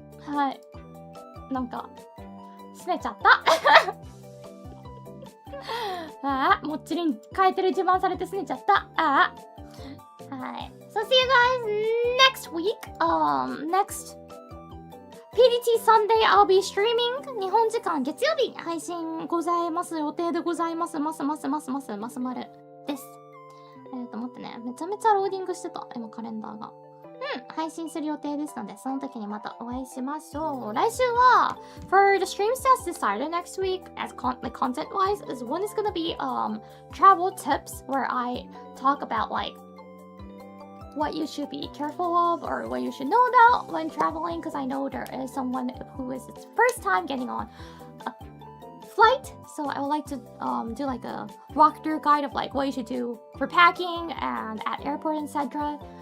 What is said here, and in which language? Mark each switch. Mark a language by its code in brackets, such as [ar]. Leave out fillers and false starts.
[ja] はい。なんか、すねちゃった。もっちりん変えてる自慢されてすねちゃった。はい。そ [en] So see you guys next week. Next PDT Sunday I'll be streaming. [ja] 日本時間月曜日配信ございます予定でございます。ますです。待ってね。めちゃめちゃローディングしてた。今カレンダーが。配信する予定ですので、その時にまたお会いしましょう。来週は、 [en] for the streams that's decided next week, as content-wise, is one is gonna be travel tips, where I talk about like what you should be careful of or what you should know about when traveling, because I know there is someone who is its first time getting on a flight, so I would like to do like a walkthrough guide of like what you should do for packing and at airport, etc.